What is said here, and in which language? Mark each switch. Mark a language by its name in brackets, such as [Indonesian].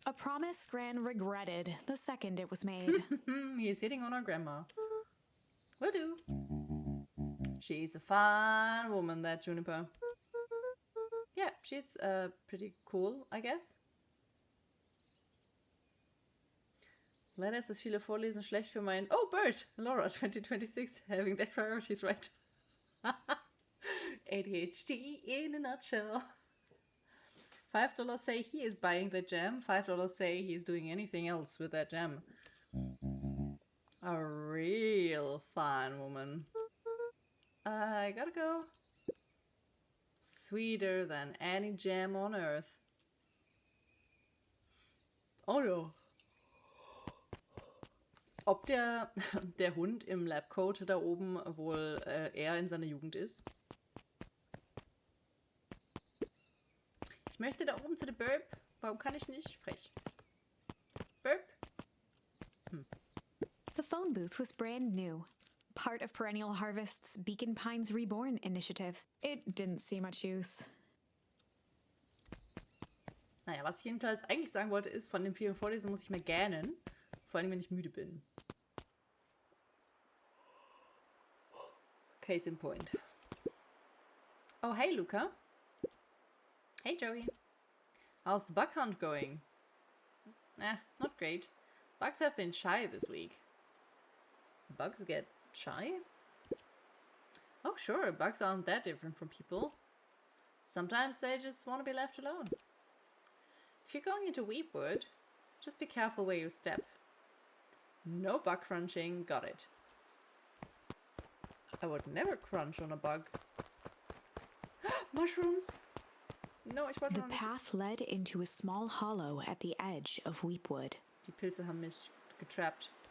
[English] A promise Gran regretted the second it was made. He's hitting on our grandma. Will do. She's a fine woman, that Juniper. Yeah, she's pretty cool, I guess. [German] Leider ist das viele Vorlesen schlecht für mein... [English] Oh, Bird! Laura 2026, having their priorities right. ADHD in a nutshell. $5 say he is buying the jam. $5 say he is doing anything else with that jam. A real fine woman. I gotta go. Sweeter than any jam on earth. Oh no. [German] Ob der Hund im Labcoat da oben wohl eher in seiner Jugend ist? Ich möchte da oben zu der Burp. Warum kann ich nicht? Frech. Burp. [English] The phone booth was brand new, part of Perennial Harvest's Beacon Pines Reborn initiative. It didn't see much use. [German] Naja, was ich jedenfalls eigentlich sagen wollte, ist, von den vielen Vorlesungen muss ich mehr gähnen. Vor allem, wenn ich müde bin. [English] Case in point. Oh, hey, Luca. Hey, Joey. How's the bug hunt going? Not great. Bugs have been shy this week. Bugs get shy? Oh, sure, bugs aren't that different from people. Sometimes they just want to be left alone. If you're going into Weepwood, just be careful where you step. No bug crunching, got it. I would never crunch on a bug. [German] Mushrooms! No, ich wollte [English] The [German] noch nicht. [English] path led into a small hollow at the edge of Weepwood. [German] Die Pilze haben mich getrappt.